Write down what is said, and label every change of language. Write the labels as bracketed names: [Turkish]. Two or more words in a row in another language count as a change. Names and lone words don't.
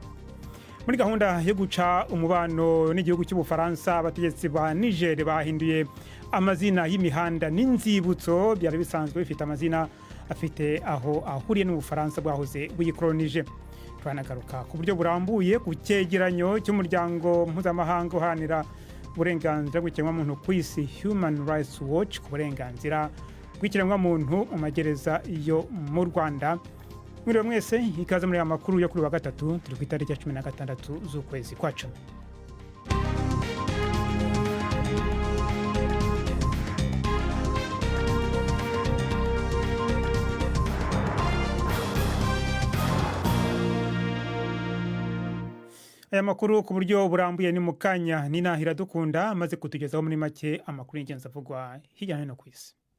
[Kinyarwanda] Muri gahunda yo guca umubano n'igihugu cy'Ubufaransa, abategetsi ba Niger bahinduye amazina y'imihanda n'inzibutso byari bisanzwe bifite amazina afite aho ahuriye n'Ubufaransa bwahoze buyikolonije. Twanagaruka ku buryo burambuye ku cyegeranyo cy'umuryango mpuzamahanga uhanira uburenganzira bw'ikiremwamuntu ku isi Human Rights Watch ku burenganzira bw'ikiremwamuntu mu magereza yo mu Rwanda. Mwiriwe mwese, ikaze muri amakuru yo kuri wa gatatu, turi ku itariki ya 16 z'ukwezi kwa 10. Aya makuru ku buryo burambuye ni mukanya Nina Hiradukunda maze kutugezaho muri make amakuru y'ingenzi avugwa hirya no hino ku isi.